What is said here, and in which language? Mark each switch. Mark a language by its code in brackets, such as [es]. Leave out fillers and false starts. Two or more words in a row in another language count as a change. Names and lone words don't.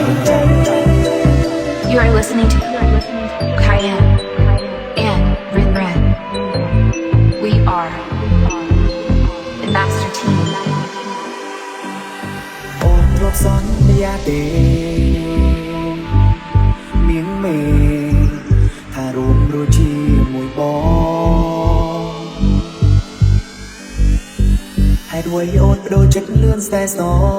[en] You are listening to Kaya and Rin Ren. We are the master team. [km] អូនរត់សន្យាទេមៀងមេថារួមរស់ជាមួយបងហេតុអ្វីអូនបដូរចិត្តលឿនស្នេហ៍ស្ន